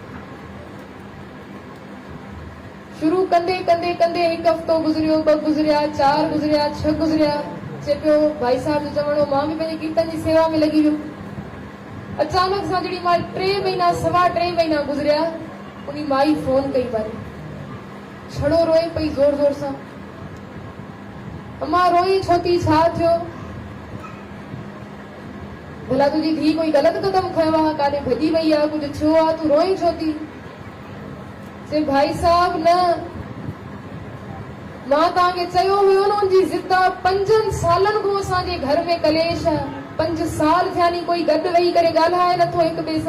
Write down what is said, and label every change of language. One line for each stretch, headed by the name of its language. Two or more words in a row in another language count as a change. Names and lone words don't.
Sindhi: शुरू कंदे कंदे कंदे 1 हफ़्तो गुज़रियो, 2 गुज़रिया, 4 गुज़रिया, 6 गुज़रिया। चए पियो भाई साहब जो चवणो, मां बि पंहिंजे कीर्तन जी सेवा में लॻी वियो। अचानक सां जॾहिं मां 3 महीना 3.25 महीना गुज़रिया, उन माई फोन कई बारी, छड़ो रोए पई ज़ोर ज़ोर सां, अम्मा रोई छो थी, छा थियो? भला तुझी धी कोई गलत कदम खयो आहे, काॾे भॼी वई आहे, कुझु थियो आहे, तूं रोई छो थी? चए भाई साहब न, मां तव्हांखे चयो हुयो न, उनजी ज़िद आहे, 5 सालनि खां असांजे घर में कलेश आहे, 5 साल थिया नी कोई गॾु वेही करे ॻाल्हाए नथो हिक ॿिए सां।